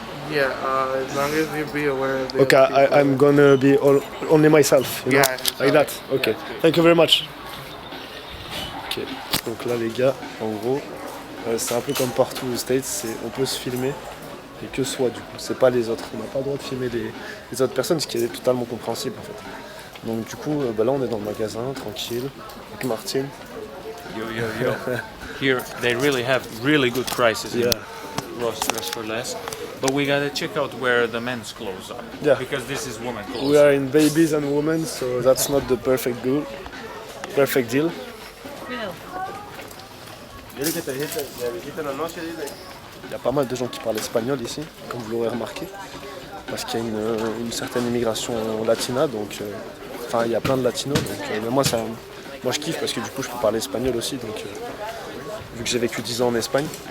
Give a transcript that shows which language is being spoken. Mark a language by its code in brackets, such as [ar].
[en] Yeah, as long as you be aware of the Okay, I'm gonna be only myself. You know? Yeah, Like that? Okay. Yeah, Thank you very much. Okay. [fr] Donc là les gars, en gros, c'est un peu comme partout aux States, on peut se filmer et que soi du coup, c'est pas les autres. On n'a pas le droit de filmer les autres personnes, ce qui est totalement compréhensible en fait. Donc du coup, là on est dans le magasin, tranquille, avec Martin. [en] Yo. Here they really have really good prices Yeah. in Ross Dress for Less. But we gotta check out where the men's clothes are. Yeah. Because this is women's clothes. We are in babies and women, so that's not the perfect deal. [fr] Il y a pas mal de gens qui parlent espagnol ici, comme vous l'aurez remarqué, parce qu'il y a une certaine immigration latina, donc enfin il y a plein de latinos, donc mais moi je kiffe parce que du coup je peux parler espagnol aussi, donc vu que j'ai vécu 10 ans en Espagne.